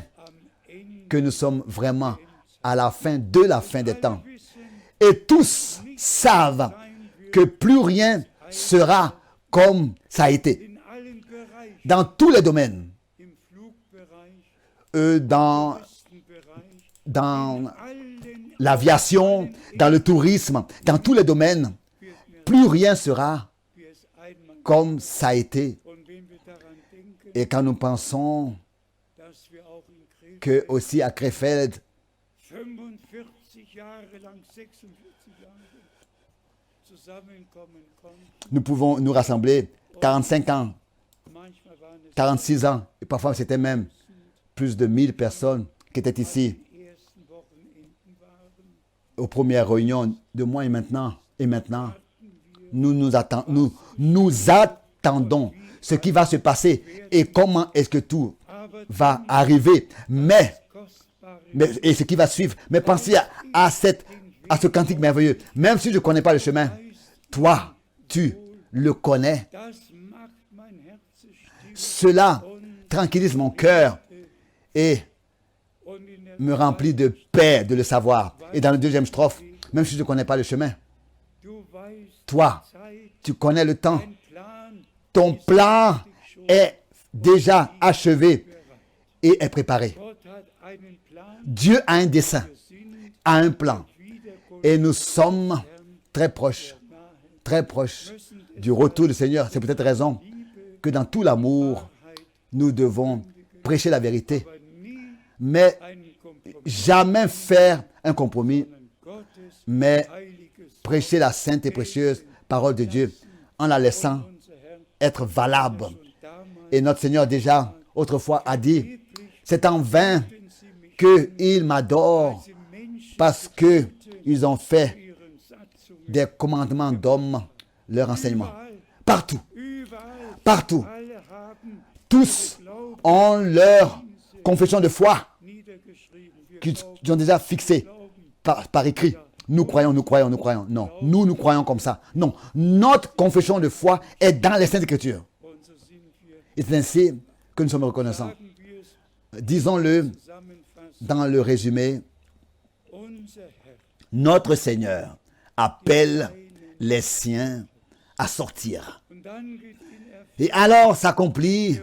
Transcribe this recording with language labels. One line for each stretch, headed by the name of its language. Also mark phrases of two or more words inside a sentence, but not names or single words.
German: am Ende
French: que nous sommes vraiment à la fin de la fin des temps.
German: wissen,
French: Et tous savent que plus rien sera comme ça a été.
German: in allen Bereichen,
French: Dans tous les domaines,
German: im Flugbereich,
French: dans
German: Bereich,
French: dans
German: allen
French: l'aviation, dans le tourisme, dans tous les domaines, plus rien sera
German: wie es einmal.
French: comme ça a été.
German: Und wenn wir daran denken,
French: Et quand nous pensons
German: dass wir auch in
French: que aussi à Krefeld,
German: 45 Jahre lang, 46 Jahre zusammenkommen konnten,
French: nous pouvons nous rassembler 45 ans,
German: manchmal waren es
French: 46 ans, et parfois c'était même plus de 1000 personnes qui étaient ici
German: die ersten Wochenenden waren,
French: aux premières réunions de moi et maintenant. Et maintenant, nous attendons ce qui va se passer et comment est-ce que tout
German: aber
French: va arriver. Mais
German: kostbare
French: et ce qui va suivre. Mais pensez à ce cantique merveilleux. Même si je ne connais pas le chemin, toi, tu le connais.
German: das macht mein Herz still
French: Cela tranquillise mon cœur et
German: und in der
French: me remplit de paix de le savoir. Et dans le deuxième strophe, même si je ne connais pas le chemin,
German: du weißt
French: toi,
German: Zeit,
French: tu connais le temps.
German: ein Plan
French: Ton plan est déjà achevé et est préparé.
German: Gott hat einen Plan,
French: Dieu a un dessein,
German: wir sind
French: a un plan.
German: Wiederkunft
French: Et nous sommes très proches du retour du Seigneur. C'est peut-être raison que dans tout l'amour, nous devons prêcher la vérité,
German: aber nie
French: mais
German: einen Kompromiss,
French: jamais faire un compromis,
German: Gottes
French: mais
German: heiliges
French: prêcher la sainte et précieuse parole de Dieu en la laissant
German: unser Herr
French: être valable.
German: und damals
French: Et notre Seigneur déjà autrefois a dit, c'est en vain qu'ils m'adorent
German: sie Menschen
French: parce qu'ils ont fait
German: ihren Satzungen
French: des commandements d'hommes leur enseignement. Partout,
German: überall,
French: partout,
German: alle haben
French: tous ont leur confession de foi
German: niedergeschrieben. Wir
French: qu'ils ont déjà fixée par écrit. Nous croyons, nous croyons, nous croyons. Non, nous croyons comme ça. Non, notre confession de foi est dans les Saintes Écritures.
German: und so sind wir,
French: Et c'est ainsi que nous sommes reconnaissants.
German: sagen wir es
French: Disons-le
German: zusammenfassend,
French: dans le résumé,
German: unser Herr
French: notre Seigneur appelle les siens à sortir.
German: und dann geht in
French: Et alors s'accomplit